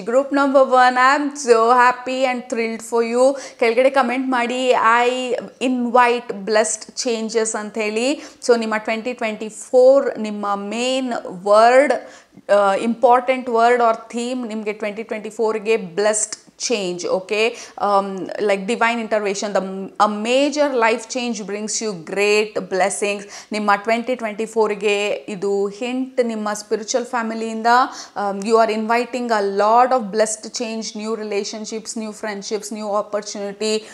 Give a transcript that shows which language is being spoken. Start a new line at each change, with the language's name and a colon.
English: Group number 1, I am so happy and thrilled for you.
Kannada: ಕೆಳಗಡೆ comment ಮಾಡಿ
English: I invite blessed changes
Kannada: ಅಂತ ಹೇಳಿ.
English: So ನಿಮ್ಮ 2024 ನಿಮ್ಮ main word, important word or theme ನಿಮಗೆ 2024ಗೆ blessed change. Okay, like divine intervention, a major life change brings you great blessings.
Kannada: ನಿಮ್ಮ 2024ಗೆ ಇದು hint. ನಿಮ್ಮ spiritual ಫ್ಯಾಮಿಲಿಯಿಂದ
English: you are inviting a lot of blessed change, new relationships, new friendships, new opportunity.